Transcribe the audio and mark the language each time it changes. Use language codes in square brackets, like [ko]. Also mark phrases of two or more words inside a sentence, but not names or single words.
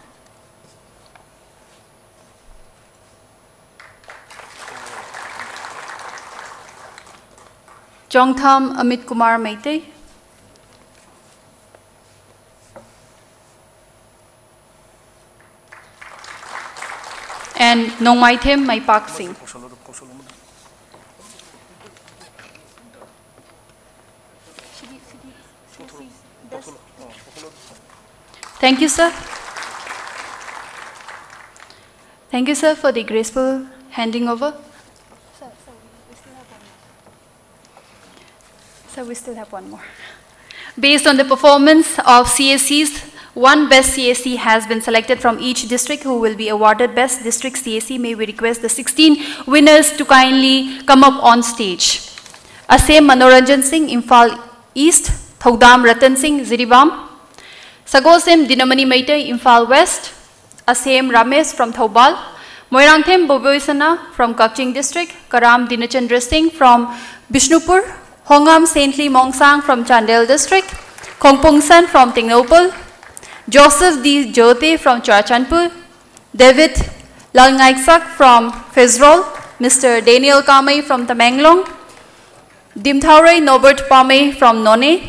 [en] Jongtham Amit Kumar Meitei. And Nongmaithem Maipak Singh. Thank you, sir. Thank you, sir, for the graceful handing over. Sir, we still have one more. Based on the performance of CSCs, one best CSC has been selected from each district who will be awarded best district CSC. May we request the 16 winners to kindly come up on stage. Asem Manoranjan Singh, Imphal East. Thodam Ratan Singh, Ziribam. Sagosem Dinamani Meitei, Imphal West. Asem Ramesh from Thoubal. Moirangthem Boboisana from Kakching District. Karam Dinachandra Singh from Bishnupur. Hongam Saintly Mongsang from Chandel District. Kongpungsan from Tingnopal. Joseph D. Jyote from Churachandpur. David Lalngaisak from Fezrol. Mr. Daniel Kamei from Tamenglong. Dimthaurai Norbert Pame from None.